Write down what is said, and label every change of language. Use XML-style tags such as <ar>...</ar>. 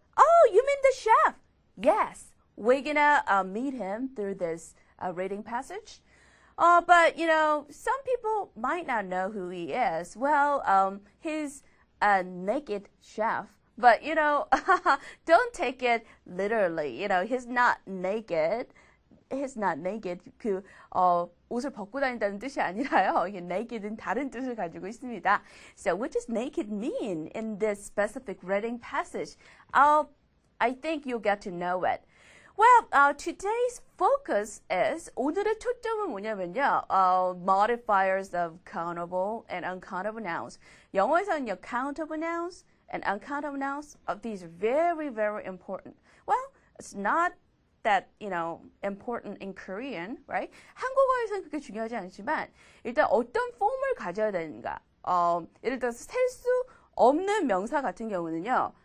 <en>Oh, you mean the chef? Yes, we're gonna meet him through this reading passage. But some people might not know who he is. Well, he's a naked chef. But, don't take it literally. He's not naked. He's not naked.</en> <ko>옷을 벗고 다닌다는 뜻이 아니라요. Naked은 다른 뜻을 가지고 있습니다.</ko> <en>So what does naked mean in this specific reading passage? I think you'll get to know it. Well, today's focus is</en> <ko>오늘의 초점은 뭐냐면요.</ko> <en>Modifiers of countable and uncountable nouns.</en> <ko>영어에서는요,</ko> <en>countable nouns and uncountable nouns, these are very, very important. Well, it's not that, important in Korean, right?</en> <ko>한국어에서는 그렇게 중요하지 않지만 일단 어떤 폼을 가져야 되는가. 예를 들어서 셀 수 없는 명사 같은 경우는요.</ko>